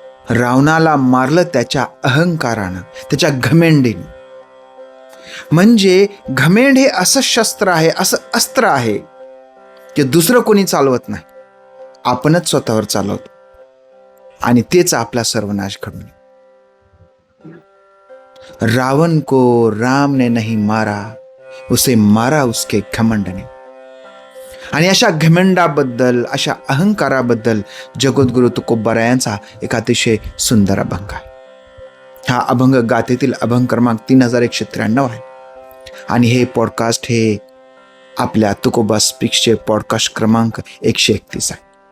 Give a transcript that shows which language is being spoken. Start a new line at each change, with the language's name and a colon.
Marathi: रावणाला मारलं त्याच्या अहंकारानं, त्याच्या घमेंडीने. म्हणजे घमेंड हे असं शस्त्र आहे, असं अस्त्र आहे की दुसरं कोणी चालवत नाही, आपणच स्वतःवर चालवतो आणि तेच आपला सर्वनाश घडून.
Hindi: रावण को राम ने नहीं मारा, उसे मारा उसके घमंड ने.
Marathi: आणि अशा घमंडाबद्दल, अशा अहंकाराबद्दल जगद्गुरु तुकोबारायांचा एक अतिशय सुंदर अभंग आहे. हा अभंग गाथेतील अभंग क्रमांक 3193 आहे. आणि हे पॉडकास्ट हे आपल्या तुकोबा स्पीक्सचे पॉडकास्ट क्रमांक 131 आहे.